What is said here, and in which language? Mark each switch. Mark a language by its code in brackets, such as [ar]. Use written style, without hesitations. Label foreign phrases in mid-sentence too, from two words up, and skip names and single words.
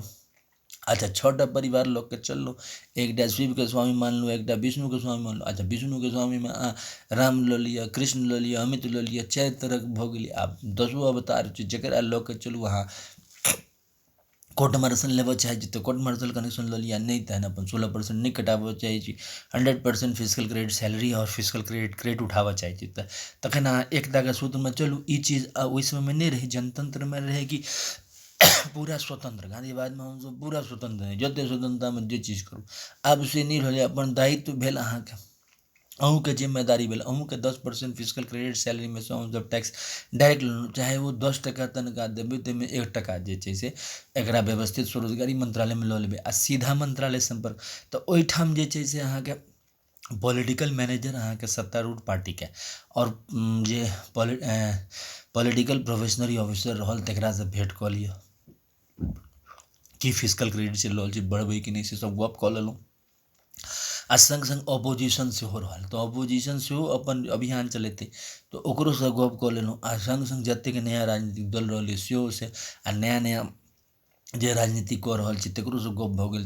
[mai] अच्छा 6टा परिवार लऽ के चललहुँ, एकटा शिवके स्वामी मानलहुँ, एकटा विष्णुके स्वामी मानलहुँ। अच्छा विष्णुके स्वामीमे राम लऽ लिअ, कृष्ण लऽ लिअ, अमित लऽ लिअ, 4 तरहक भऽ गेलै। आब 10 अवतार छै, जकरा लऽ के चलू अहाँ। [en] court martial [mai] लेबऽ चाहै छी तऽ [en] court martial connection [mai] लऽ लिअ, नहि तहन अपन 16% नहीं कटाबऽ चाहै छी, 100% [en] physical credit salary [mai] और [en] physical credit [mai] उठाबऽ चाहै छी तऽ तखन अहाँ एकताके सूत्रमे चलू। ई चीज ओहि समयमे नहि रहै, जनतंत्रमे रहै कि पूरा स्वतंत्र, गांधीवादमे हमसब पूरा स्वतंत्र है, जते स्वतंत्रतामे जे चीज करू। आब से नहीं रहलै, अपन दायित्व भेल अहाँके, अहूँके जिम्मेदारी भेल, अहूँके 10% [en] physical credit salary [mai] से हमसब टैक्स डायरेक्ट लेलहुँ, चाहे वो 10 टका तनख्वाह देबै ताहिमे 1 टका जे छै से एकरा व्यवस्थित स्वरोजगारी मंत्रालयमे लऽ लेबै आ सीधा मंत्रालय संपर्क। तऽ ओहिठाम जे छै से अहाँके [en] political manager [mai] अहाँके सत्तारूढ़ पार्टीके और जे [en] political professionary officer [mai] रहल तकरासँ भेँट कऽ लिअ कि [en] physical credit [mai] चलि रहल छै, बढ़बै कि नहीं, से सब गप कऽ लेलहुँ। आ संग संग ऑपोजिशन सेहो रहल तऽ ऑपोजिशन सेहो अपन अभियान चलेतै तऽ ओकरोसँ गप कऽ लेलहुँ। आ संग संग जतेक नया राजनीतिक दल रहलै सेहो से, आ नया जे राजनीति कऽ रहल छै तकरोसँ गप भऽ गेल।